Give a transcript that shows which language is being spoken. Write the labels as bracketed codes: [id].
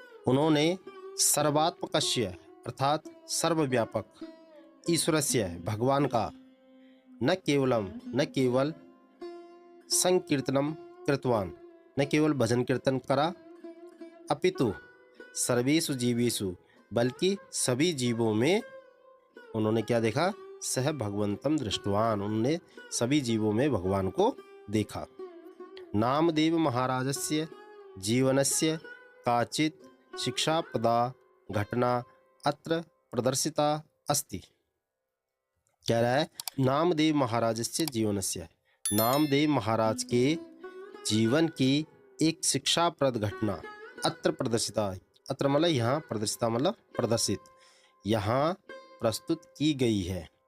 [hi] उन्होंने सर्वात्मकस्य अर्थात सर्वव्यापक, ईश्वरस्य भगवान का, [sa] न केवलम [hi] न केवल, [sa] संकीर्तनम कृतवान [hi] न केवल भजन कीर्तन करा, [sa] अपितु सर्वेषु जीवेषु [hi] बल्कि सभी जीवों में उन्होंने क्या देखा? [sa] सह भगवंतम दृष्टवान, [hi] उन्होंने सभी जीवों में भगवान को देखा। [sa] नामदेव महाराजस्य जीवनस्य काचित् शिक्षाप्रदा घटना अत्र प्रदर्शिता अस्ति। [hi] कह रहा है [sa] नामदेव महाराजस्य जीवनस्य, [hi] नामदेव महाराज के जीवन की एक शिक्षाप्रद घटना [sa] अत्र प्रदर्शिता, [hi] अत्र मतलब यहाँ, प्रदर्शिता मतलब प्रदर्शित, यहाँ प्रस्तुत की गई है।